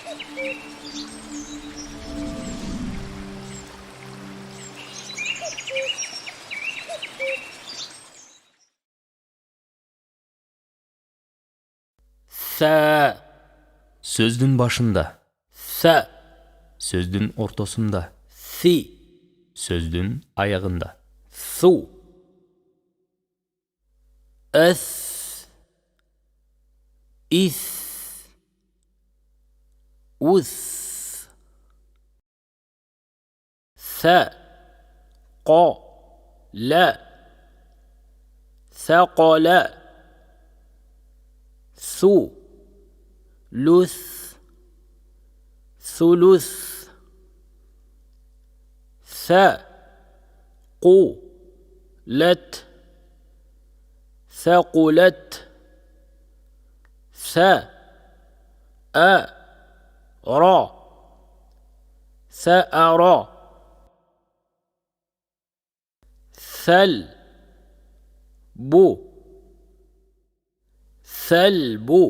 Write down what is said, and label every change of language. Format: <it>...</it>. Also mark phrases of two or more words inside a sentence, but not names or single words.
<ar>Sa.</ar> <ky>Сөздүн башында.</ky> <ar>Sa.</ar> <ky>Сөздүн ортосунда.</ky> <ar>Si.</ar> <ky>Сөздүн аягында.</ky> <ar>Su. As. Is. Us. Sa. Qa. La. Saqala. Su. Lus. Sulus. Sa. Qu. Lat. ثقلت. سا. را. سأرى. ثل. بو. ثلب.</ar>